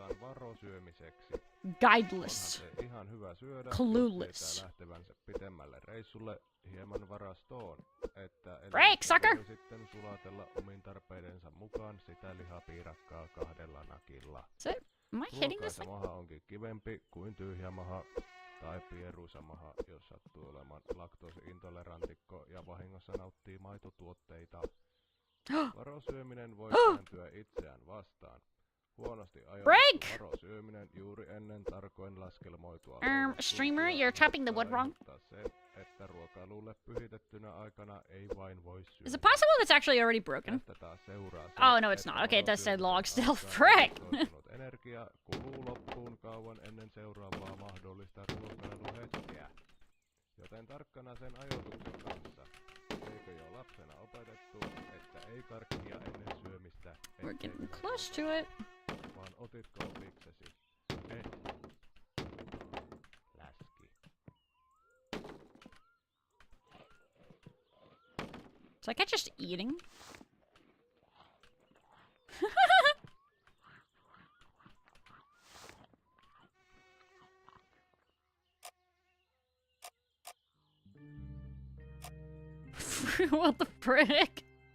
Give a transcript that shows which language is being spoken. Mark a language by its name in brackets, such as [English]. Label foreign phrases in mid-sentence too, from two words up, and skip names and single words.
[English] Guideless. Clueless. Break, sucker! That's it? Am I hitting this thing? [Finnish] Tai pieruisamaha, jos sattuu olemaan laktoosiintolerantikko ja vahingossa nauttii maitotuotteita. Varosyöminen voi kääntyä itseään vastaan. Huonosti ajoitettu varosyöminen juuri ennen tarkoin laskelmoitua. [English] Streamer, you're chopping the wood wrong. [Finnish] Että ruokailulle pyhitettynä aikana ei vain voi syödä. [English] Is it possible that's actually already broken? Oh, no, it's not. Okay, it does say log still. Frick! [Finnish] Energia kuluu loppuun kauan ennen seuraavaa mahdollista ruokailuhetkeä. Joten tarkkana sen ajoituksen kanssa. Eikö jo lapsena opetettu, että ei karkkia ennen syömistä, [English] We're [Finnish] ettei [English] getting close to it. [Finnish] vaan otitko opiksesi? Et. Läski. [English] Is that guy just eating? What the frick?